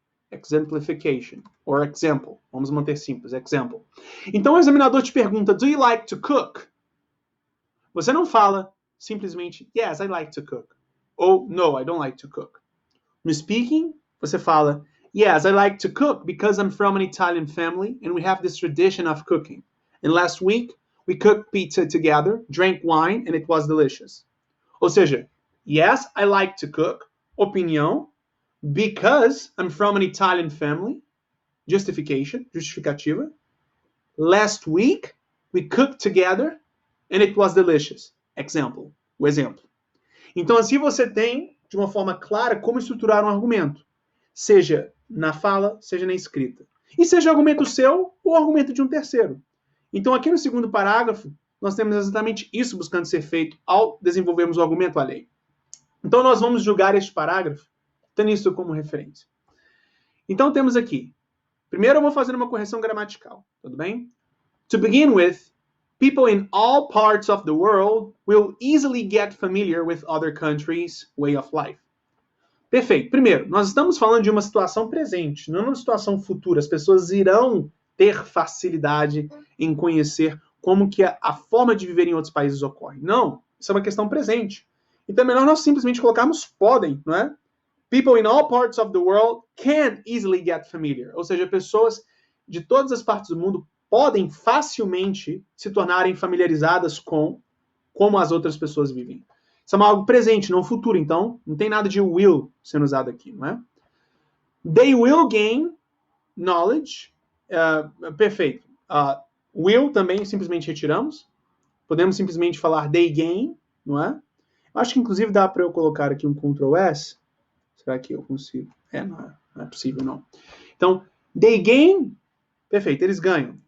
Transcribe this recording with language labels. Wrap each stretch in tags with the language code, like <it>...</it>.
<en>Exemplification, or example.</en> <pt>Vamos manter simples,</pt> <en>example.</en> <pt>Então o examinador te pergunta,</pt> <en>do you like to cook?</en> <pt>Você não fala simplesmente,</pt> <en>yes, I like to cook. Ou, no, I don't like to cook. No speaking,</en> <pt>você fala,</pt> <en>yes, I like to cook because I'm from an Italian family and we have this tradition of cooking. And last week, we cooked pizza together, drank wine, and it was delicious.</en> <pt>Ou seja,</pt> <en>yes, I like to cook,</en> <pt>opinião,</pt> <en>because I'm from an Italian family,</en> <pt>justificativa.</pt> <en>Last week, we cooked together, and it was delicious. Example,</en> <pt>o exemplo. Então, assim você tem, de uma forma clara, como estruturar um argumento. Seja na fala, seja na escrita. E seja argumento seu ou argumento de um terceiro. Então, aqui no segundo parágrafo, nós temos exatamente isso buscando ser feito ao desenvolvermos o argumento alheio. Então, nós vamos julgar este parágrafo tendo isso como referência. Então, temos aqui. Primeiro, eu vou fazer uma correção gramatical. Tudo bem?</pt> <en>To begin with, people in all parts of the world will easily get familiar with other countries' way of life.</en> <pt>Perfeito. Primeiro, nós estamos falando de uma situação presente, não uma situação futura. As pessoas irão ter facilidade em conhecer como que a forma de viver em outros países ocorre. Não, isso é uma questão presente. Então é melhor nós simplesmente colocarmos podem, não é?</pt> <en>People in all parts of the world can easily get familiar.</en> <pt>Ou seja, pessoas de todas as partes do mundo podem facilmente se tornarem familiarizadas com como as outras pessoas vivem. Isso é algo presente, não futuro. Então, não tem nada de will sendo usado aqui, não é?</pt> <en>They will gain knowledge.</en> <pt>Perfeito. Will também simplesmente retiramos. Podemos simplesmente falar</pt> <en>they gain,</en> <pt>não é? Acho que inclusive dá para eu colocar aqui um Ctrl S. Será que eu consigo? Não é possível, não. Então,</pt> <en>they gain.</en> <pt>Perfeito, eles ganham.</pt>